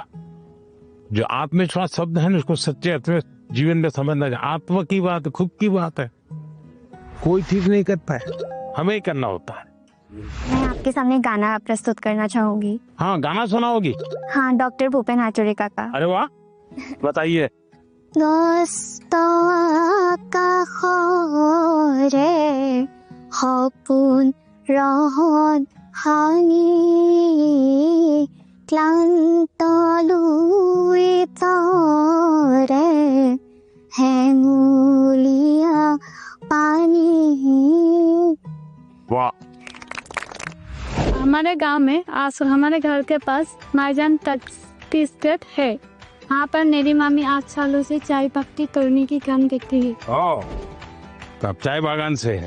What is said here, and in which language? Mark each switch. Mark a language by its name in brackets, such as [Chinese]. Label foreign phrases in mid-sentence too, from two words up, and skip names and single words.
[Hindi] जो आत्मविश्वास शब्द है ना उसको सच्चे अर्थ में जीवन में समझना चाहिए। आत्मा की बात है, खुद की बात है, कोई ठीक नहीं कर पाए, हमें ही करना होता है। मैं आपके सामने गाना प्रस्तुत करना चाहूंगी। हाँ गाना सुनाओगी? हाँ, डॉक्टर भूपेन हाजरिका का। अरे वाह, बताइए। [Assamese] সপোন ৰহন হানি ক্লান্ত লুই তৰে হেঙুলীয়া পানী। [Hindi] वाह, हमारे गांव में हमारे घर के पास माईजान टी स्टेट है। वहाँ पर मेरी मामी 8 सालों से चाय पत्ती तोड़ने की काम करती है। ओ, तो आप चाय बागान से है?